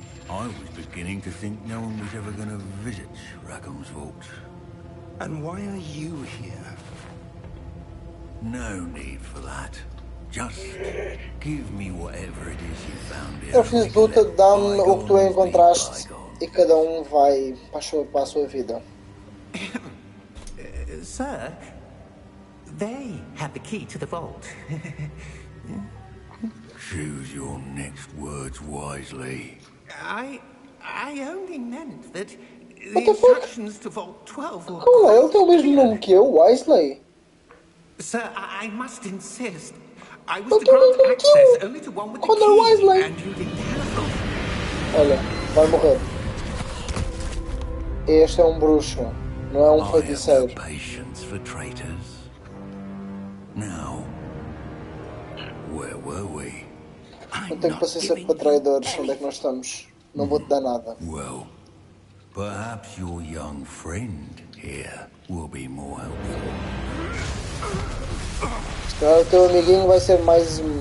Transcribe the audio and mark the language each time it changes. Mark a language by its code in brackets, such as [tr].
[en] I was beginning to think no one was ever going to visit Rackham's vault. And why are you here? No need for that. Just give me whatever it is you found here. [pt] Eu fiz luta, dá-me o que tu encontraste e cada vai para a sua vida. [en] Sir, they have the key to the vault. Choose your next words wisely. I only meant that the instructions to Vault 12 were... [pt] Como é? Ele tem o mesmo nome que eu, Wesley? [en] Sir, I must insist. I was to grant access only to one with the key, and you didn't have... [pt] Olha, vai morrer. Este é um bruxo, não é um feiticeiro. [en] Patience for traitors. Now, where were we? [pt] Não tenho paciência para traidores. Onde é que nós estamos? Não vou te dar nada. [en] Well, perhaps your young friend here will be more helpful. [pt] Se calhar o teu amiguinho vai ser mais...